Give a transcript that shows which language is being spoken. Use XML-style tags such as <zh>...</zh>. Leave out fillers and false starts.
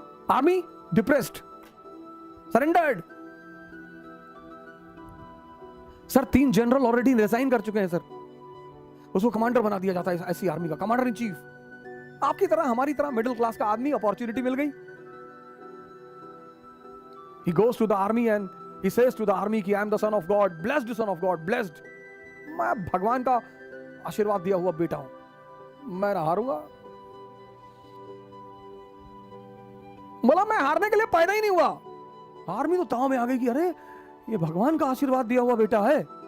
<en>Army depressed, surrendered.</en> <hi>Sir 3 general already resign कर चुके हैं सर, उसको कमांडर बना दिया जाता है ऐसी आर्मी का, कमांडर इन चीफ। आपकी तरह हमारी तरह मिडिल क्लास का आदमी, अपॉर्चुनिटी मिल गई।</hi> <en>He goes to the army and he says to the army कि I am the son of God, blessed son of God, blessed।</en> <hi>मैं भगवान का आशीर्वाद दिया हुआ बेटा हूं, मैं ना हारूंगा। बोला मैं हारने के लिए पैदा ही नहीं हुआ। आर्मी तो ताव में आ गई कि अरे ये भगवान का आशीर्वाद दिया हुआ बेटा है।</hi>